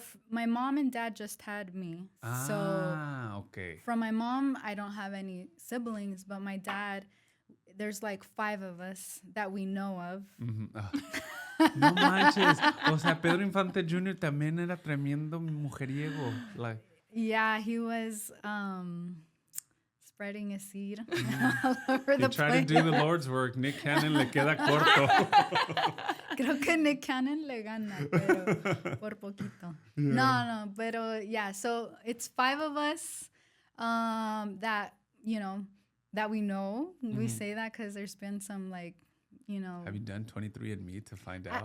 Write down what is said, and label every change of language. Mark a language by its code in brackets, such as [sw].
[en] My mom and dad just had me. Okay. From my mom, I don't have any siblings, but my dad, there's like 5 of us that we know of. [es] No manches. O sea, Pedro Infante Jr. también era tremendo mujeriego. [en] Like. Yeah, he was spreading a seed all over the place. He tried to do the Lord's work. [es] Nick Cannon le queda corto. Creo que Nick Cannon le gana, pero por poquito. [en] Yeah. No, [es] pero [en] yeah, so it's 5 of us that, that we know. We say that because there's been some like, Have you done 23andMe to find out?